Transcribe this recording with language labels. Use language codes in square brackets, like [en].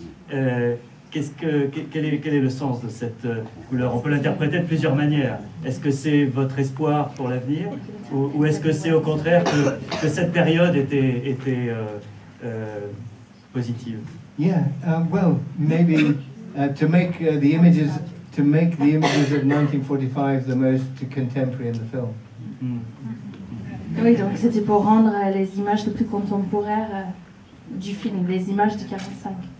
[fr] Quel est le sens de cette couleur? On peut l'interpréter de plusieurs manières. Est-ce que c'est votre espoir pour l'avenir, ou est-ce que c'est au contraire que cette période était positive? [en] Yeah, well, maybe to make the images of 1945 the most contemporary in the film. [fr] Oui, donc c'était pour rendre les images les plus contemporaires du film, les images de 45.